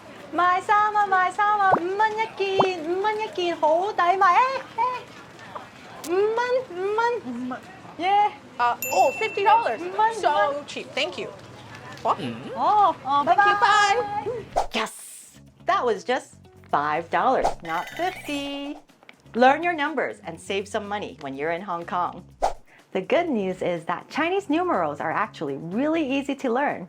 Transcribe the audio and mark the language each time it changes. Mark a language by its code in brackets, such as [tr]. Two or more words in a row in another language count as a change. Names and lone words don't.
[yue] 買衫啊買衫啊，5蚊一件，5蚊一件好抵買5蚊耶！ [en] Oh, $50. Money, So money. cheap. Thank you. What? [yue] 哦哦，拜 [en] Thank you. [yue] 拜。 [en] Bye. Yes! That was just $5, not 50. Learn your numbers and save some money when you're in Hong Kong. The good news is that Chinese numerals are actually really easy to learn.